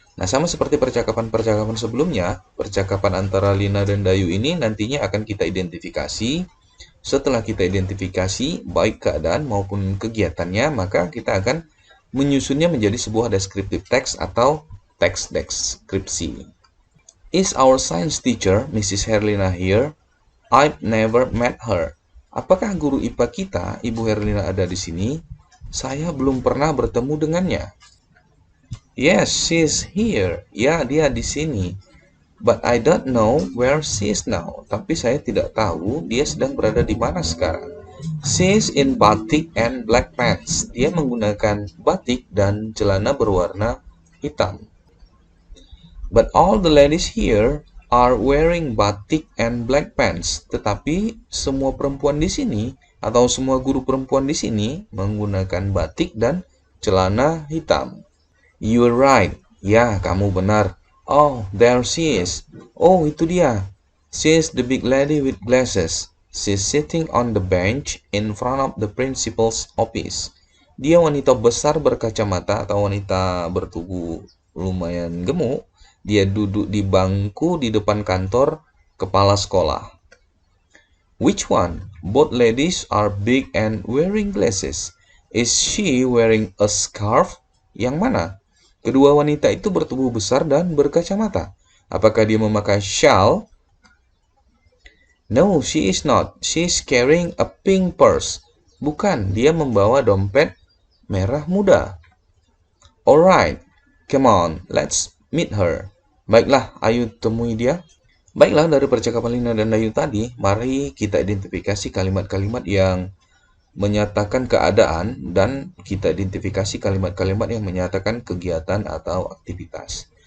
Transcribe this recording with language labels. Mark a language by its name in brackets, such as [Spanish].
[Indonesian] Nah, sama seperti percakapan-percakapan sebelumnya, percakapan antara Lina dan Dayu ini nantinya akan kita identifikasi. Setelah kita identifikasi baik keadaan maupun kegiatannya, maka kita akan menyusunnya menjadi sebuah descriptive text atau teks deskripsi. [English] Is our science teacher, Mrs. Herlina, here? I've never met her. [Indonesian] Apakah guru IPA kita, Ibu Herlina, ada di sini? Saya belum pernah bertemu dengannya. [English] Yes, she's here. [Indonesian] Ya, dia di sini. [English] But I don't know where she is now. [Indonesian] Tapi saya tidak tahu dia sedang berada di mana sekarang. [English] She's in batik and black pants. [Indonesian] Dia menggunakan batik dan celana berwarna hitam. [English] But all the ladies here are wearing batik and black pants. [Indonesian] Tetapi semua perempuan di sini atau semua guru perempuan di sini menggunakan batik dan celana hitam. [English] You're right. [Indonesian] Ya, kamu benar. [English] Oh, there she is. [Indonesian] Oh, itu dia. [English] She's the big lady with glasses. She's sitting on the bench in front of the principal's office. [Indonesian] Dia wanita besar berkacamata atau wanita bertubuh lumayan gemuk. Dia duduk di bangku di depan kantor kepala sekolah. [English] Which one? Both ladies are big and wearing glasses. Is she wearing a scarf? [Indonesian] Yang mana? Kedua wanita itu bertubuh besar dan berkacamata. Apakah dia memakai shawl? [English] No, she is not. She's carrying a pink purse. [Indonesian] Bukan, dia membawa dompet merah muda. [English] Alright, come on, let's meet her. [Indonesian] Baiklah, ayo temui dia. Baiklah, dari percakapan Lina dan Dayu tadi, mari kita identifikasi kalimat-kalimat yang menyatakan keadaan dan kita identifikasi kalimat-kalimat yang menyatakan kegiatan atau aktivitas.